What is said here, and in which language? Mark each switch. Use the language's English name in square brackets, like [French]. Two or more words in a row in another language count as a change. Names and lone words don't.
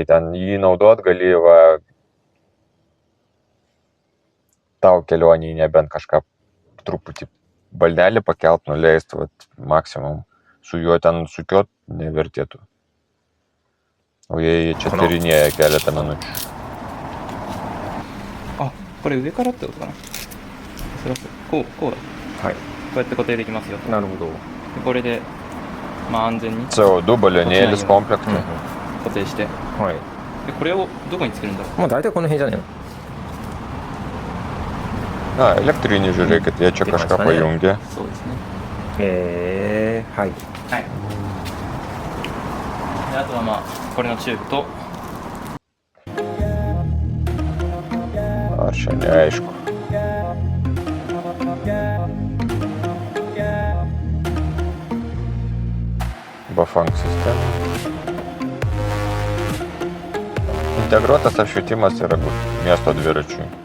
[Lithuanian] Ten jį naudot gali, va, tau kelionį, nebent kažką truputį baldelį pakelt, nuleist, vat, maksimum. Su juo ten sukiot nevertėtų. O jie čia tyrinėja keletą minučių. [Japanese] あ、これ上からってことかな。それはこうだ。はい。こうやって固定できますよ。なるほど。でこれで、まあ安全に [Lithuanian] CO2 balionėlis komplektai. [Japanese] 固定して。はい。でこれをどこにつけるんだろう。まあ大体この辺じゃねえの。 [Lithuanian] Na, elektrinį žiūrėkit, jie čia kažką pajungia. [Japanese] そうですね。はい。はい。であとはまあこれのチューブと [Lithuanian] Ar čia neaišku. Bafang sistema. Integruotas apšvietimas yra miesto dviračiui.